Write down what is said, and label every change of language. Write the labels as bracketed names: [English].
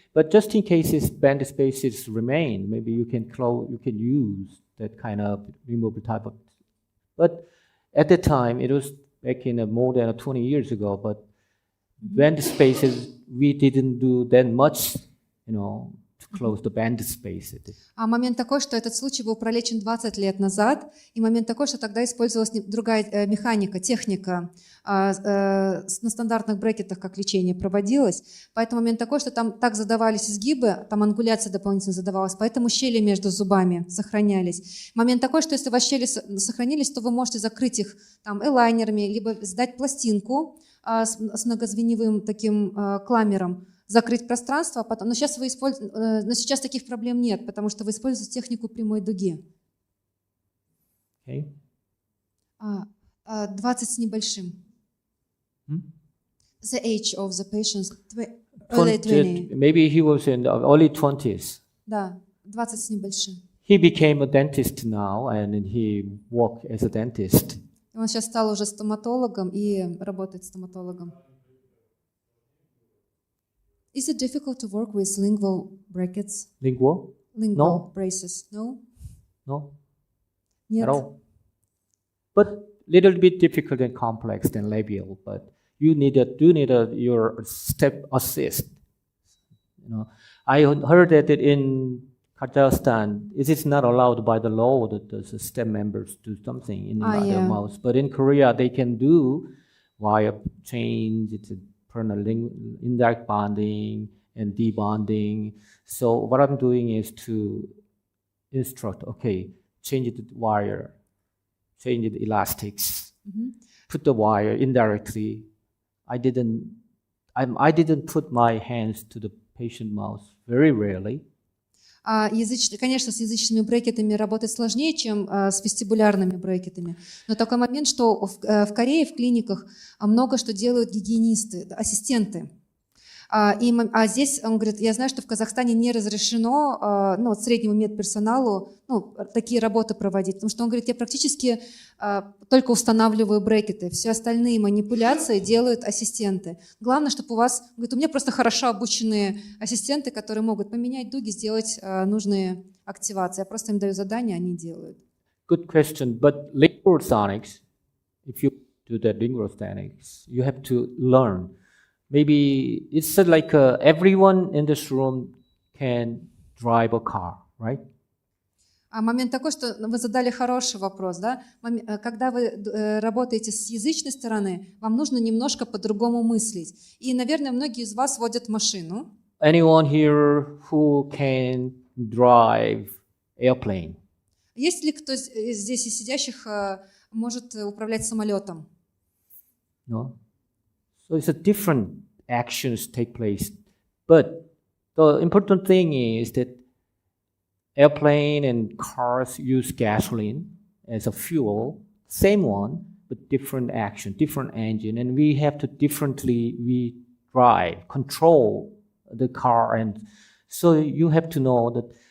[English] But just in case band spaces remain, maybe you can use that kind of removable type of. But at the time, it was back in more than 20 years ago. But band spaces, we didn't do that much, to close the band space. [Russian] Момент такой, что этот случай был пролечен 20 лет назад, и момент такой, что тогда использовалась другая механика, техника на стандартных брекетах, как лечение проводилось. Поэтому момент такой, что там так задавались изгибы, там ангуляция дополнительно задавалась, поэтому щели между зубами сохранялись. Момент такой, что если у вас щели сохранились, то вы можете закрыть их там элайнерами, либо сдать пластинку с многозвеневым таким кламером, закрыть пространство, но сейчас таких проблем нет, потому что вы используете технику прямой дуги. [English] Okay. [Russian] 20 с небольшим. [English] The age of the patient, early 20. Maybe he was in the early 20s. [Russian] Да, 20 с небольшим. [English] He became a dentist now, and he worked as a dentist. [Russian] Он сейчас стал уже стоматологом и работает стоматологом. [English] Is it difficult to work with lingual brackets? Lingual? Lingual No. braces? No? No, [Russian] Нет. [English] at all. But little bit difficult and complex than labial, but you need your step assist. I heard that in Kazakhstan, it is not allowed by the law that the STEM members do something in their yeah. mouth. But in Korea, they can do wire change, it's a indirect bonding and debonding. So what I'm doing is to instruct, okay, change the wire, change the elastics, put the wire indirectly. I didn't put my hands to the patient mouth very rarely. [Russian] Конечно, с язычными брекетами работать сложнее, чем с вестибулярными брекетами. Но такой момент, что в Корее в клиниках много что делают гигиенисты, ассистенты. А здесь, он говорит, я знаю, что в Казахстане не разрешено среднему медперсоналу такие работы проводить, потому что он говорит, я практически только устанавливаю брекеты, все остальные манипуляции делают ассистенты. Главное, чтобы у вас, говорит, у меня просто хорошо обученные ассистенты, которые могут поменять дуги, сделать нужные активации. Я просто им даю задания, они делают. [English] Good question, but lingual sonics, if you do the lingual sonics, you have to learn. Maybe it's like everyone in this room can drive a car, right? [Russian] Момент такой, что вы задали хороший вопрос, да? Когда вы работаете с язычной стороны, вам нужно немножко по-другому мыслить. И, наверное, многие из вас водят машину. [English] Anyone here who can drive airplane? [Russian] Есть ли кто здесь из сидящих может управлять самолетом? [English] No. So it's a different actions take place. But the important thing is that airplane and cars use gasoline as a fuel, same one, but different action, different engine, and we have to we drive, control the car, and so you have to know that